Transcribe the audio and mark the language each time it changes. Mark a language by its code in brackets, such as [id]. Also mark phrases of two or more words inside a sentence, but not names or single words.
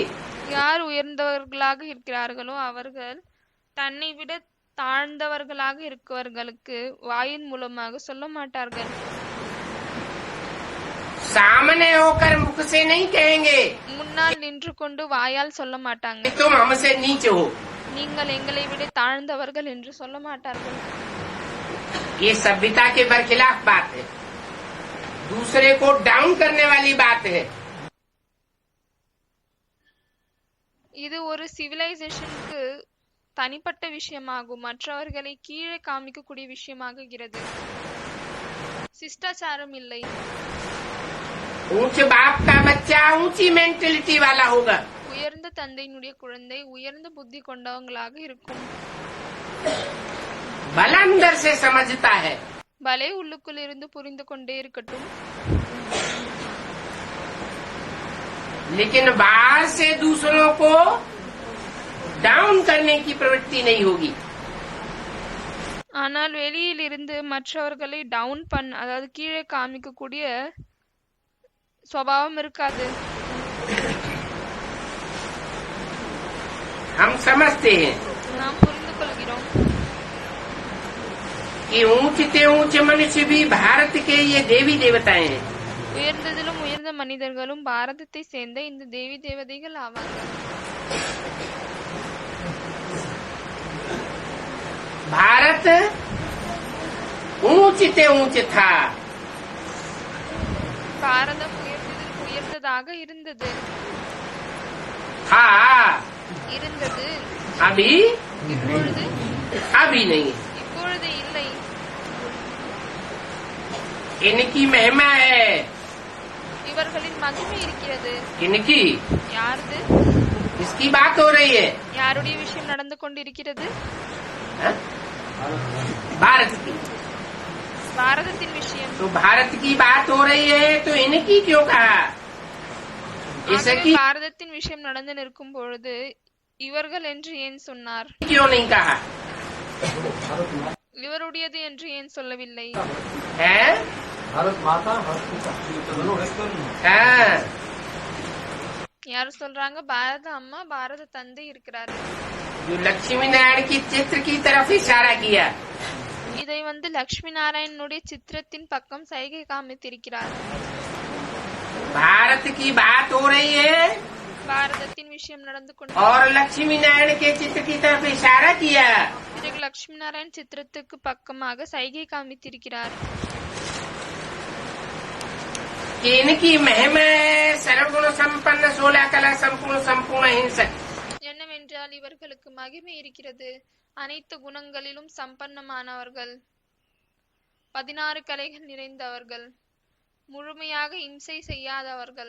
[ta] யார் உயர்ந்தவர்களாக இருக்கிறார்களோ அவர்கள் தன்னை விட தாழ்ந்தவர்களாக இருக்கவர்களுக்கு வாயின் மூலமாக சொல்ல மாட்டார்கள். [hi] सामने होकर मुख से नहीं कहेंगे [ta] முன்னால் நின்று கொண்டு வாயால் சொல்ல மாட்டாங்க, [hi] कि तुम हमसे नीचे हो। [ta] நீங்கள் எங்களை விட தாழ்ந்தவர்கள் என்று சொல்ல மாட்டார்கள். [hi] ये सभ्यता के बरखिलाफ बात है, दूसरे को डाउन करने वाली बात है। [ta] இது ஒரு சிவிலைசேஷனுக்கு தனிப்பட்ட விஷயமாகும், மற்றவர்களை கீழே காமிக்கக்கூடிய விஷயமாகிறது. சிஷ்டாச்சாரம் இல்லை. [hi] ऊंचे बाप का बच्चा ऊंची मेंटेलिटी वाला होगा, [ta] உயர்ந்த தந்தையினுடைய குழந்தை உயர்ந்த புத்தி கொண்டவங்களாக இருக்கும். [hi] भला अंदर से समझता है, [ta] பலே உள்ளுக்குள் இருந்து புரிந்து கொண்டே இருக்கட்டும். [hi] लेकिन बाहर से दूसरों को डाउन करने की प्रवृत्ति नहीं होगी। [ta] ஆனால் வெளியில் இருந்து மற்றவர்களை டவுன் அதாவது கீழே காமிக்கக்கூடிய சுபாவம் இருக்காது. [hi] हम समझते हैं [ta] நாம் புரிந்து கொள்கிறோம் [hi] कि ऊंचे ऊंचे मनुष्य भी भारत के ये देवी देवताएं हैं। [ta] உயர்ந்ததிலும் உயர்ந்த மனிதர்களும் பாரதத்தை சேர்ந்த இந்த தேவி தேவதைகள் ஆவாங்க. [hi] भारत ऊंचे ऊंचे था, [ta] பாரதம் உயர்ந்ததில் உயர்ந்ததாக இருந்தது. [hi] था, अभी [ta] இப்பொழுது [hi] अभी नहीं। [ta] இப்பொழுது இல்லை. [hi] इनकी महिमा है, [ta] இவர்களின் மகிமை இருக்கிறது. [hi] इनकी [ta] யாரது? [hi] इसकी बात हो रही है, [ta] யாருடைய விஷயம் நடந்து கொண்டிருக்கிறது? [hi] हा? भारत की। [ta] பாரதத்தின் விஷயம். [hi] तो भारत की बात हो रही है तो इनकी क्यों कहा? [ta] ஆகவே [hi] इसकी [ta] பாரதத்தின் விஷயம் நடந்து நிற்கும் பொழுது இவர்கள் என்று ஏன் சொன்னார்? [hi] क्यों नहीं कहा [ta] இவருடையது என்று ஏன் சொல்லவில்லை? [hi] है? भारत माता भारत पिता ये तो दोनों है। हाँ, [ta] யார் சொல்றாங்க? பாரத அம்மா பாரத தந்தை இருக்கிறாரு. [hi] जो लक्ष्मी नारायण की चित्र की तरफ इशारा किया, [ta] இதை லட்சுமி நாராயணனுடைய சித்திரத்தின் பக்கம் சைகை காமித்திருக்கிறார். [hi] भारत की बात हो रही है [ta] பாரதத்தின் விஷயம் நடந்து கொண்டு [hi] और लक्ष्मी नारायण के चित्र की तरफ इशारा किया। [ta] பிறகு லட்சுமி நாராயண் சித்திரத்துக்கு பக்கமாக சைகை காமித்திருக்கிறார். [hi] कि इनकी महिमा है सर्वगुण संपन्न 16 कला संपूर्ण संपूर्ण हिंसक। [ta] என்னவென்றால் இவர்களுக்கு மகிமை இருக்கிறது, அனைத்து குணங்களிலும் சம்பன்னமானவர்கள், 16 கலைகள் நிறைந்தவர்கள், முழுமையாக இம்சை செய்யாதவர்கள்,